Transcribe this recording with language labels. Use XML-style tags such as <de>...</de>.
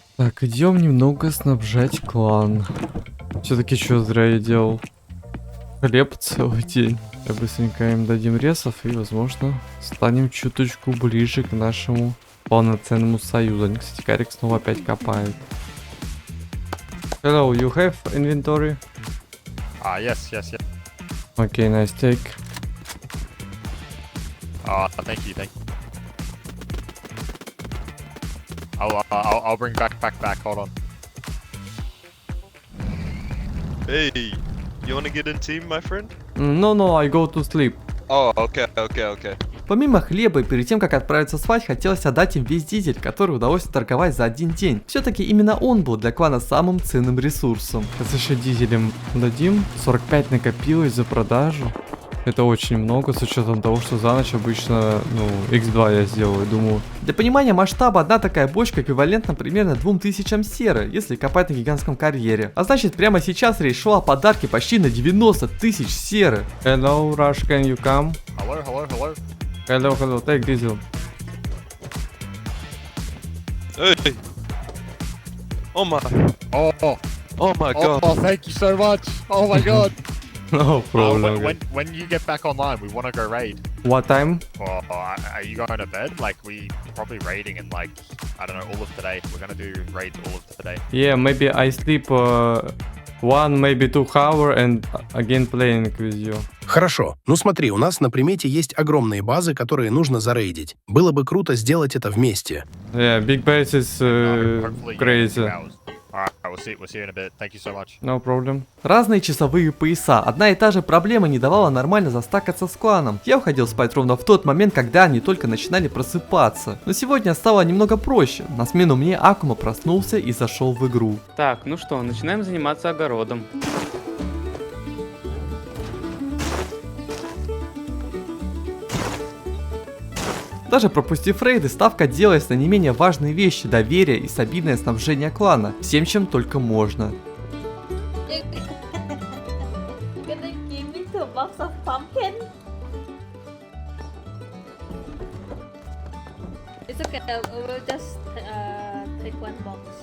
<ru>Так, идем немного снабжать клан. Все-таки что зря я делал? Хлеб целый день. Я быстренько им дадим ресов и, возможно, станем чуточку ближе к нашему полноценному союзу. Они, кстати, Карик снова опять копает.</ru> <en>Hello, you have inventory? Yes. Okay, nice take. Thank you. I'll bring back. Hold on. Hey, you wanna get in team, my friend? No, I go to sleep. Oh, okay.</en> <ru>Помимо хлеба, и перед тем, как отправиться спать, хотелось отдать им весь дизель, который удалось торговать за один день. Все-таки именно он был для клана самым ценным ресурсом. Сейчас еще дизелем дадим. 45 накопилось за продажу. Это очень много, с учетом того, что за ночь обычно, x2 я сделаю, думаю. Для понимания масштаба, одна такая бочка эквивалентна примерно 2000 серы, если копать на гигантском карьере. А значит, прямо сейчас речь шла о подарке почти на 90 000 серы.</ru> <en>Hello, Rush, can you come? Hello, take diesel. Hey! Oh my god. Oh, thank you so much. Oh my god. No problem. When you get back online, we want to go raid. What time? Are you going to bed? Like, we probably raiding in, like, I don't know, all of today. We're gonna do raids all of today. Yeah, maybe I sleep 1, maybe 2 hours and again playing with you.</en> <ru>Хорошо. Ну смотри, у нас на примете есть огромные базы, которые нужно зарейдить. Было бы круто сделать это вместе.</ru> <en>Yeah, big base is crazy. Alright, we'll see you in a bit. Thank you so much. No problem.</en> <ru>Разные часовые пояса. Одна и та же проблема не давала нормально застакаться с кланом. Я уходил спать ровно в тот момент, когда они только начинали просыпаться. Но сегодня стало немного проще. На смену мне Акума проснулся и зашел в игру. Так, ну что, начинаем заниматься огородом. Даже пропустив рейды, ставка делалась на не менее важные вещи: доверие и стабильное снабжение клана. Всем, чем только можно.</ru> <en>Can they give me 2 box of pumpkin? It's okay, we'll just take 1 box.</en>